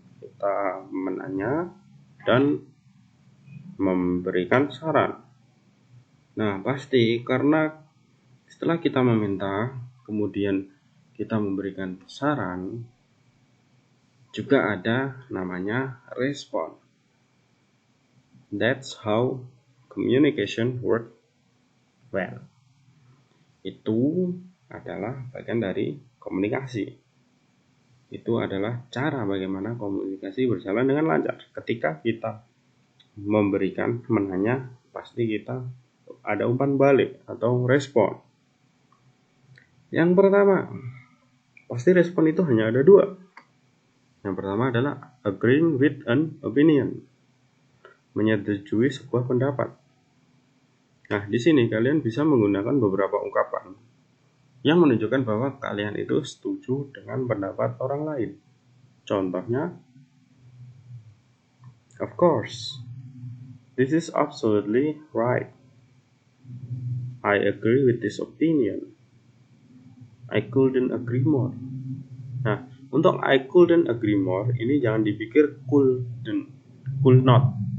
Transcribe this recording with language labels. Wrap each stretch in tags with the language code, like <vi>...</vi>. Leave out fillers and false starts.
<id>Kita menanya dan memberikan saran. Nah, pasti karena setelah kita meminta, kemudian kita memberikan saran, juga ada namanya respon.</id> <en>That's how communication works well.</en> <id>Itu adalah bagian dari komunikasi. Itu adalah cara bagaimana komunikasi berjalan dengan lancar. Ketika kita memberikan, menanya, pasti kita ada umpan balik atau respon. Yang pertama, pasti respon itu hanya ada dua. Yang pertama adalah</id> <en>agreeing with an opinion,</en> <id>menyetujui sebuah pendapat. Nah, di sini kalian bisa menggunakan beberapa ungkapan. yang menunjukkan bahwa kalian itu setuju dengan pendapat orang lain. Contohnya,</id> <en>of course, this is absolutely right. I agree with this opinion. I couldn't agree more.</en> <id>Nah, untuk</id> <en>I couldn't agree more</en> <id>ini jangan dipikir</id> <en>could not.</en>